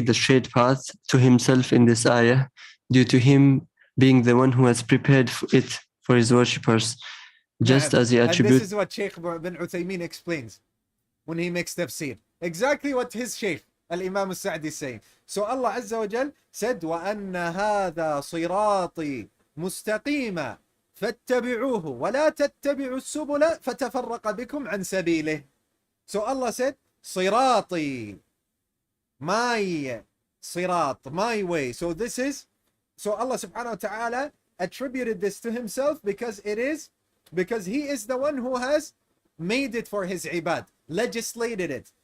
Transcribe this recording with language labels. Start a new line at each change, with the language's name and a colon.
English: the straight path, to Himself in this ayah, due to Him being the one who has prepared it for His worshippers. Just as He attributed... And this is what Shaykh bin Uthaymeen explains when he makes tafsir. Exactly what his Shaykh, Al-Imam Al-Sa'di, is saying. So Allah Azza wa Jal said,
Arabic: وَأَنَّ هَذَا صِرَاطِي مُسْتَقِيمًا فَاتَّبِعُوهُ وَلَا تَتَّبِعُوا السُّبُلَ فَتَفَرَّقَ بِكُمْ عَنْ سَبِيلِهِ.
English: So Allah said, صِرَاطِي, my sirat, my way. So this is, so Allah subhanahu wa ta'ala attributed this to Himself because He is the one who has made it for His ibad, legislated it.